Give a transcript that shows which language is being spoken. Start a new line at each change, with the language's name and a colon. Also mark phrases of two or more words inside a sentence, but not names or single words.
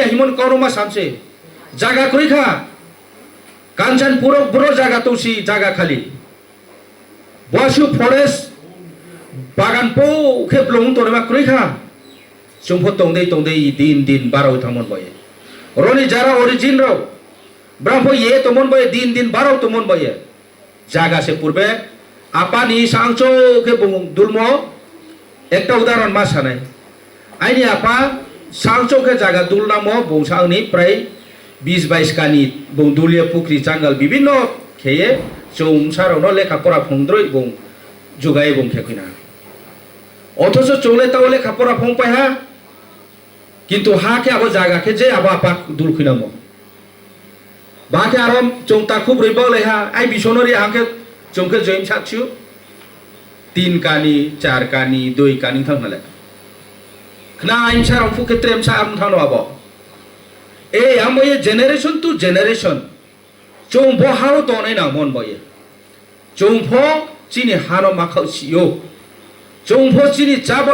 Kok Borok: हिमन कौरमा सामसे जागा करिखा कांचनपुर ब्रो जागा तौसी जागा खाली बसु फरेस्ट बागान पो के ब्लुं तोरमा करिखा चंफो तंदे तंदे दिन दिन बाराव थामन बये रोनी जारा ओरिजिन रो ब्राह्मो ये तमन बये दिन दिन बाराव तमन बये जागा से पूर्वे आपानी सांचो के दुलमो एक उदाहरण मा सानाय आइनि आपा सांचो के जागा दुलनामो बंसांनि प्राय 20-22 कानी बंदुलिया पुख्री चांगल विभिन्न खेये चौसारावनो लेखा परा फंद्रय बं जुगाय बं खेखिना अथच चौले ताव लेखा परा फंपाय हा किन्तु हा के आबो जागा के जे आबो आपा दुलखिनामो बाके आराम चौता खूब रैबा लेहा आइ बिसनरि हाके चौके जयम साक्षु 3 kani 4 kani 2 kani thang nale khna im sa fu ke trem sa am thang no abo e amoye
English: generation to generation
Kok Borok: chung bo haro to nai na mon boye chung pho chini hano makhau siyo chung pho chini chaba